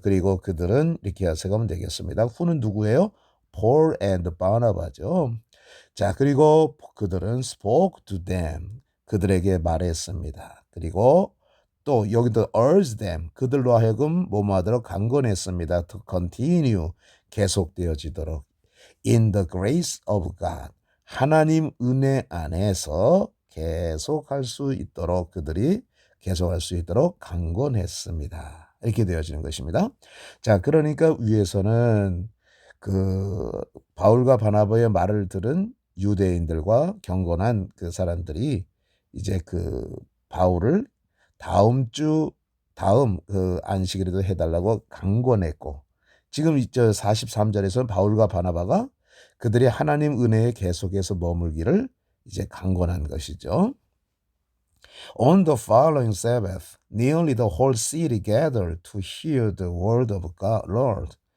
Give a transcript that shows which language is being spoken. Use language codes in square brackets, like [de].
[ko] 그리고 그들은 이렇게 해석하면 되겠습니다. who는 누구예요? [en] Paul and Barnabas [ko] 죠. 자, 그리고 그들은 [en] spoke to them, [ko] 그들에게 말했습니다. 그리고 또 여기도 [en] urge them, [ko] 그들로 하여금 뭐뭐 하도록 강권했습니다. [en] to continue, [ko] 계속되어지도록. [en] in the grace of God, [ko] 하나님 은혜 안에서 계속할 수 있도록, 그들이 계속할 수 있도록 강권했습니다. 이렇게 되어지는 것입니다. 자, 그러니까 위에서는 그 바울과 바나바의 말을 들은 유대인들과 경건한 그 사람들이 이제 그 바울을 다음 그 안식일에도 해달라고 강권했고, 지금 저 43절에서는 바울과 바나바가 그들이 하나님 은혜에 계속해서 머물기를 이제 강권한 것이죠. [en] On the following Sabbath, nearly the whole city gathered to hear the word of God, Lord.